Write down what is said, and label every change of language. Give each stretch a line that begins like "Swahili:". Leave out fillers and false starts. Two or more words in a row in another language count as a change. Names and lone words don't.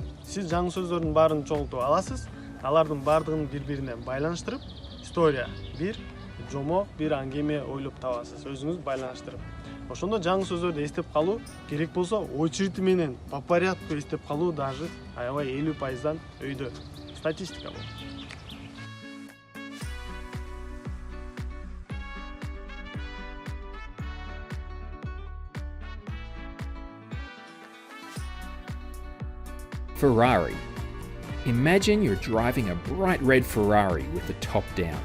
Kyrgyz: Сиз жаңы сөздөрдүн баарын чогултуп аласыз, алардын бардыгын бири-бирине байланыштырып, история, бир жомок, бир аңгеме ойлоп табасыз, өзүңүз байланыштырып. Ошондо жаңы сөздөрдү эстеп калуу керек болсо, очередь менен
Russian: по порядку
Kyrgyz: эстеп калуу даже аябай 50%дан өйдө. Статистика бул.
English: Ferrari. Imagine you're driving a bright red Ferrari with the top down.